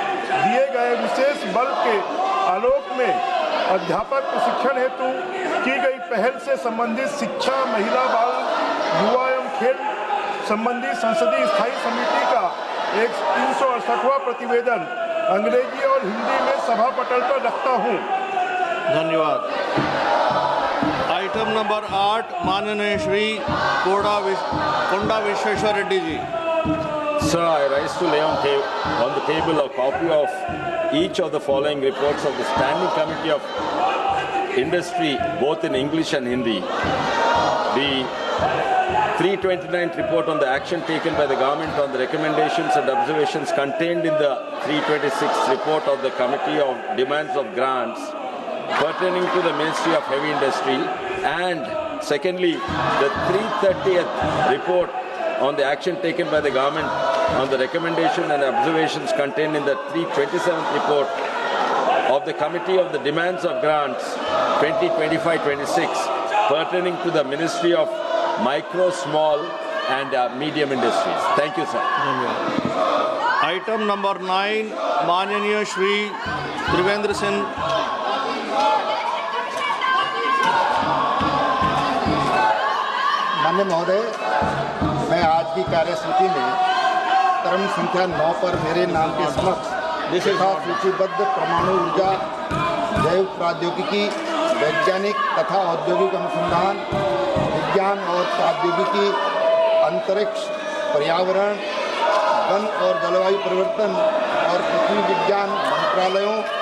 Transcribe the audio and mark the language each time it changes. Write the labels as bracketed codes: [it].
[hi] दिए गए विशेष बल के आलोक में अध्यापक प्रशिक्षण हेतु की गई पहल से संबंधित शिक्षा, महिला, बाल, युवा एवं खेल संबंधी संसदीय स्थायी समिति का एक 368वां प्रतिवेदन अंग्रेजी और हिंदी में सभा पटल पर रखता हूँ। धन्यवाद। आइटम नंबर 8, माननीय श्री कोंडा Vishweshwar Reddy ji. [en] Sir, I rise to lay on the table a copy of each of the following reports of the Standing Committee of Industry, both in English and Hindi. The 329th report on the action taken by the government on the recommendations and observations contained in the 326th report of the Committee of Demands of Grants pertaining to the Ministry of Heavy Industry, and secondly, the 330th report on the action taken by the government on the recommendation and observations contained in the 327th report of the Committee of the Demands of Grants 2025-26 pertaining to the Ministry of Micro, Small and Medium Industries. Thank you, sir. [hi] Item number 9, माननीय श्री त्रिवेंद्र सिंह। माननीय महोदय, मैं आज की कार्यसूची में क्रम संख्या 9 पर मेरे नाम के समक्ष तथा सूचीबद्ध परमाणु ऊर्जा, जैव प्रौद्योगिकी, वैज्ञानिक तथा औद्योगिक अनुसंधान, विज्ञान और प्रौद्योगिकी, अंतरिक्ष, पर्यावरण, वन और जलवायु परिवर्तन और पृथ्वी विज्ञान मंत्रालयों